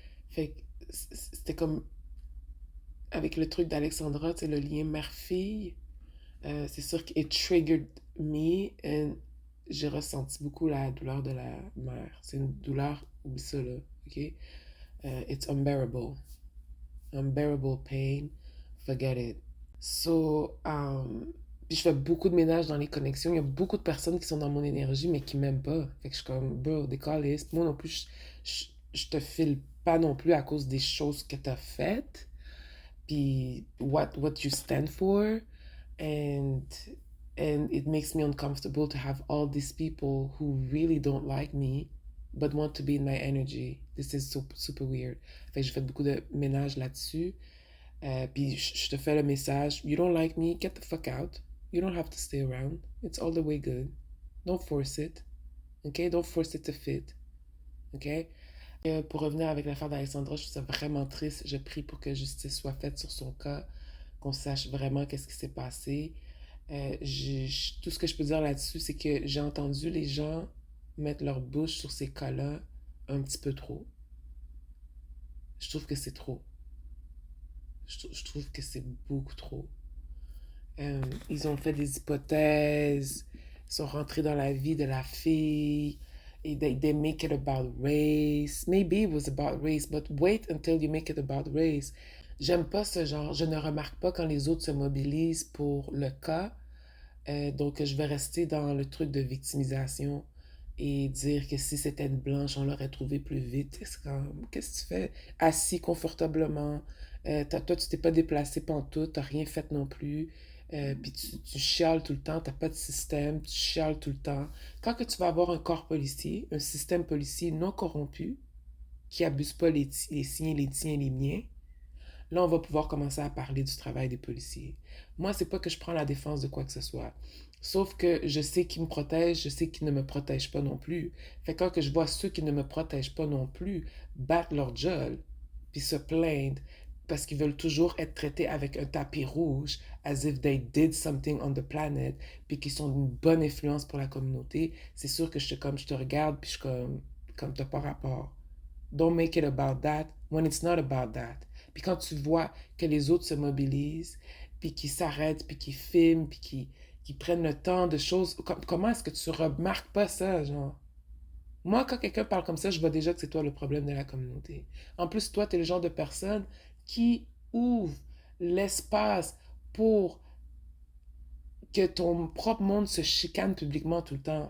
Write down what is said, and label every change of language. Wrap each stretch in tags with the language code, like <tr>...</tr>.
<fr>Fait que c'était comme avec le truc d'Alexandra, c'est le lien mère-fille. C'est sûr qu'il</fr> <en>triggered me,</en> <fr>et j'ai ressenti beaucoup la douleur de la mère. C'est une douleur, oublie ça là, ok?</fr> <en>It's unbearable. Unbearable pain, forget it.</en> <fr>So, puis je fais beaucoup de ménage dans les connexions. Il y a beaucoup de personnes qui sont dans mon énergie, mais qui m'aiment pas. Fait que je suis comme, bro, décaliste. Moi non plus, je te file pas non plus à cause des choses que t'as faites.</fr> <en>Puis, what you stand for. And, and it makes me uncomfortable to have all these people who really don't like me, but want to be in my energy. This is super, super weird.</en> <fr>Fait que j'ai fait beaucoup de ménage là-dessus. Puis je te fais le message,</fr> <en>you don't like me, get the fuck out. You don't have to stay around. It's all the way good. Don't force it. OK? Don't force it to fit. OK?</en> <fr>Pour revenir avec l'affaire d'Alexandra, je trouve ça vraiment triste. Je prie pour que justice soit faite sur son cas, qu'on sache vraiment qu'est-ce qui s'est passé. Tout ce que je peux dire là-dessus, c'est que j'ai entendu les gens mettre leur bouche sur ces cas-là un petit peu trop. Je trouve que c'est trop. Je trouve que c'est beaucoup trop. Ils ont fait des hypothèses, ils sont rentrés dans la vie de la fille, et</fr> <en>they make it about race. Maybe it was about race, but wait until you make it about race.</en> <fr>J'aime pas ce genre, je ne remarque pas quand les autres se mobilisent pour le cas, donc je vais rester dans le truc de victimisation et dire que si c'était une blanche, on l'aurait trouvé plus vite. C'est comme, qu'est-ce que tu fais? Assis confortablement, toi tu t'es pas déplacé pantoute, t'as rien fait non plus. Puis tu chiales tout le temps, t'as pas de système, tu chiales tout le temps. Quand que tu vas avoir un corps policier, un système policier non corrompu, qui abuse pas les siens, les tiens, les miens, là on va pouvoir commencer à parler du travail des policiers. Moi, c'est pas que je prends la défense de quoi que ce soit. Sauf que je sais qui me protège, je sais qui ne me protège pas non plus. Fait que quand que je vois ceux qui ne me protègent pas non plus battre leur gueule, puis se plaindre, parce qu'ils veulent toujours être traités avec un tapis rouge,</fr> <en>as if they did something on the planet,</en> <fr>puis qu'ils sont une bonne influence pour la communauté, c'est sûr que je te regarde, puis je suis comme t'as pas rapport.</fr> <en>Don't make it about that when it's not about that.</en> <fr>Puis quand tu vois que les autres se mobilisent, puis qu'ils s'arrêtent, puis qu'ils filment, puis qu'ils prennent le temps de choses, comment est-ce que tu remarques pas ça, genre? Moi, quand quelqu'un parle comme ça, je vois déjà que c'est toi le problème de la communauté. En plus, toi, tu es le genre de personne qui ouvre l'espace pour que ton propre monde se chicane publiquement tout le temps.</fr>